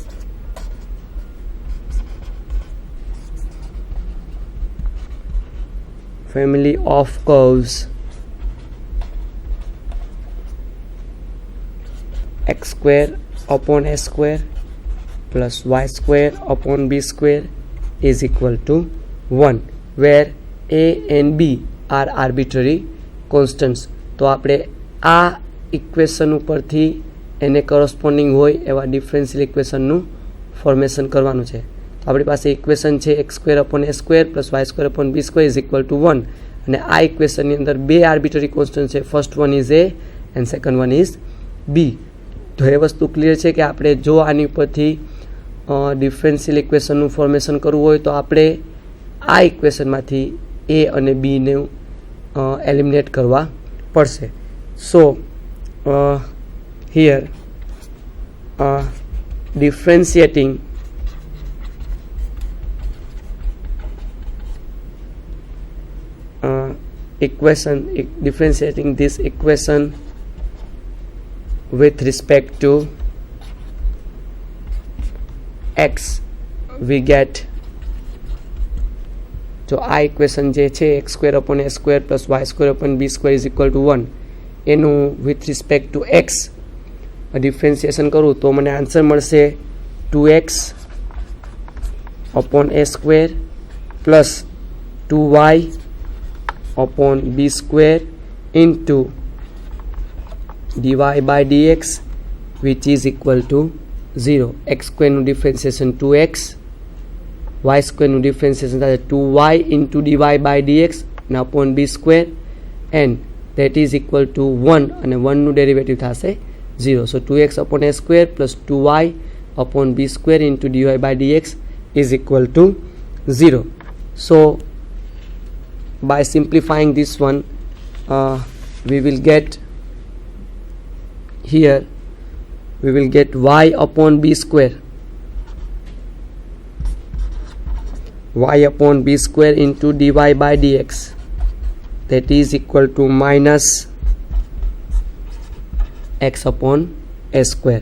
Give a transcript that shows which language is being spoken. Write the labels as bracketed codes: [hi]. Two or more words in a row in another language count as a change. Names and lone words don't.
[en] of curves x square upon s square plus y square upon b square is equal to 1, where a and b are arbitrary constants. [gu] તો આપણે આ ઇક્વેશન ઉપરથી એને કરસ્પોન્ડિંગ હોય એવા ડિફરન્શિયલ ઇક્વેશનનું ફોર્મેશન કરવાનું છે. તો આપણી પાસે ઇક્વેશન છે [en] x square upon a square plus y square upon b square is equal to 1, [gu] અને આ ઇક્વેશનની અંદર બે [en] arbitrary constant [gu] છે. [en] first one is a and second one is b. [gu] તો એ વસ્તુ ક્લિયર છે કે આપણે જો આની ઉપરથી ડિફરન્શિયલ ઇક્વેશનનું ફોર્મેશન કરવું હોય તો આપણે આ ઇક્વેશનમાંથી એ અને બીને એલિમિનેટ કરવા પડશે. [en] so here differentiating this equation with respect to x, we get [gu] તો આ ઇક્વેશન જે છે [en] x square upon a square plus y square upon b square is equal to 1, [gu] એનું [en] with respect to x [gu] ડિફરન્સિએશન કરું તો મને આન્સર મળશે 2x [en] upon a square plus 2y upon b square into dy by dx which is equal to 0. x square [gu] નું ડિફરન્સિએશન 2x, [en] y square [gu] નું ડિફરન્સિએશન થાય [en] 2y into dy by dx [gu] અને [en] upon b square and that is equal to 1 [gu] અને 1 નું ડેરિવેટિવ થશે 0. [en] So 2x upon a square plus 2y upon b square into dy by dx is equal to 0. So by simplifying this one, we will get here, we will get y upon b square, y upon b square into dy by dx, that is equal to minus x upon a square.